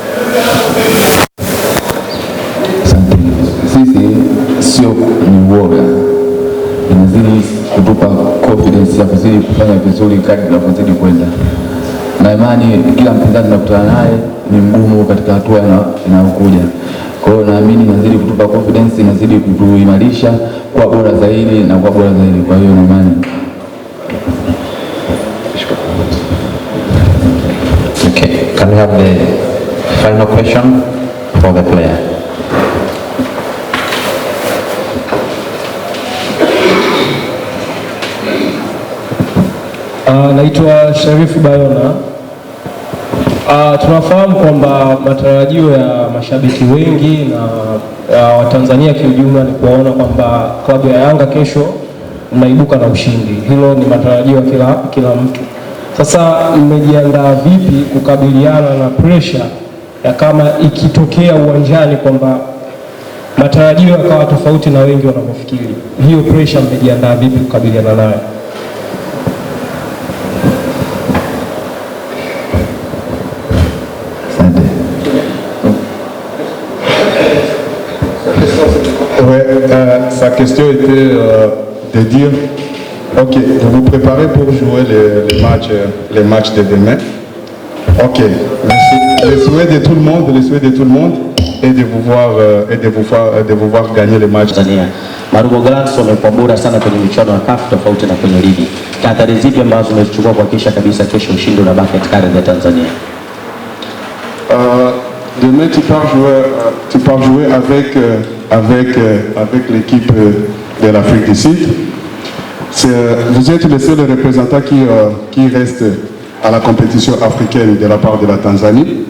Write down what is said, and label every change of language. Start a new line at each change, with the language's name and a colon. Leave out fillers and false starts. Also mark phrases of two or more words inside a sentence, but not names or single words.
Swahili: Sisi sio ni uoga, inazidi kutupa confidence ya kuzidi kufanya vizuri kadri tunavyozidi kwenda, na imani kila mpinzani tunakutana naye ni mgumu katika hatua inayokuja. Kwa hiyo naamini inazidi kutupa confidence, inazidi kutuimarisha kwa bora zaidi na kwa bora zaidi. Kwa hiyo na imani.
English: Okay, can we have the final question for the player?
Swahili: Naitwa Sharifu Bayona. Tunafahamu kwamba matarajio ya mashabiki wengi na Watanzania kiujumla ni kuwaona kwamba klabu ya Yanga kesho mnaibuka na ushindi. Hilo ni matarajio ya kila mtu. Sasa mmejiandaa vipi kukabiliana na pressure ya kama ikitokea uwanjani kwamba matarajio yakawa tofauti na wengi wanavyofikiri? Hiyo pressure mmejiandaa vipi kukabiliana nayo?
French: Sa question était de dire, ok, vous vous préparez pour jouer les matchs de demain. Ok, le souhait de tout le monde est de vous voir gagner les matchs.
Swahili: Tanzania. Marumo Gallants wamekuwa bora sana kwenye michuano ya CAF tofauti na kwenye ligi. Tahadhari zipi ambazo umezichukua kuhakikisha kabisa kesho ushindi unabaki katika ardhi ya Tanzania?
French: Demain tu pars jouer avec l'équipe de l'Afrique du Sud. Vous êtes le seul représentant qui reste à la compétition africaine de la part de la Tanzanie.